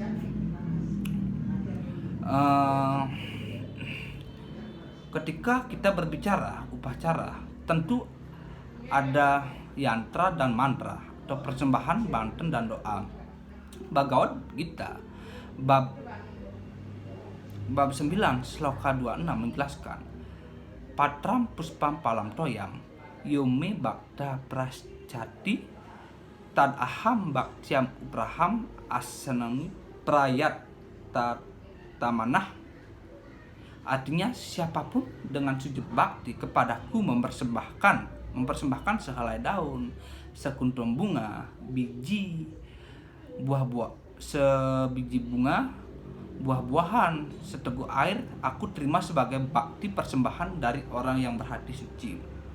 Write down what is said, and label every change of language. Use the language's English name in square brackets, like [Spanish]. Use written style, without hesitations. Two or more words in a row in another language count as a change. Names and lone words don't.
[Indonesian] Ketika kita berbicara upacara, tentu ada yantra dan mantra atau persembahan, banten, dan doa. Bhagavad Gita bab 9 sloka 26 menjelaskan, [Sanskrit] Patram puspam palam toyam yume bakta praschati tad aham baktyam upraham asanami prayat tamanah. [Indonesian] Artinya, siapapun dengan sujud bakti kepadaku mempersembahkan sehelai daun, sekuntum bunga, sebiji bunga, buah-buahan, seteguk air, aku terima sebagai bakti persembahan dari orang yang berhati suci.